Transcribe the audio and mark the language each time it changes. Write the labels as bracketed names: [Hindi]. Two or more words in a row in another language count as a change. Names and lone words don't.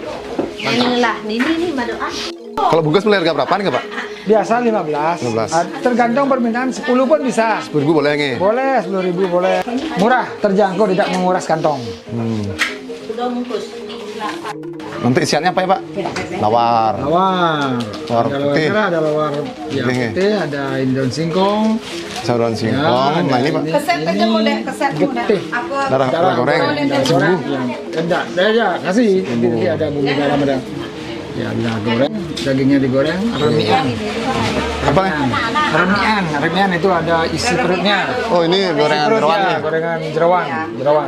[Indonesian] Inilah, ini madoan. Kalau bungkus mulai harga berapa nih, Pak? Biasa 15. 15. Tergantung permintaan 10 pun bisa. 10.000 boleh nih. Boleh 10.000 boleh. Murah, terjangkau, tidak menguras kantong. Udah bungkus. Nanti isiannya apa ya, Pak? Lawar. Lawar. Lawar Ada lawar putih. merah, ada lawar ya, Putih. putih, ada daun singkong. Saluran singkong. Ya, Nah, ini, Pak. Keset aja muda, keset muda. getih. Apa? Darah goreng. Darah goreng. Ya, kasih. Nanti ada bumbu dalam ada. Ya, darah goreng. Dagingnya digoreng. Remian. Apa nih? Remian. Remian itu ada isi perutnya. Oh, ini gorengan Perut, jeroan ya, nih. gorengan jeroan. Jeroan.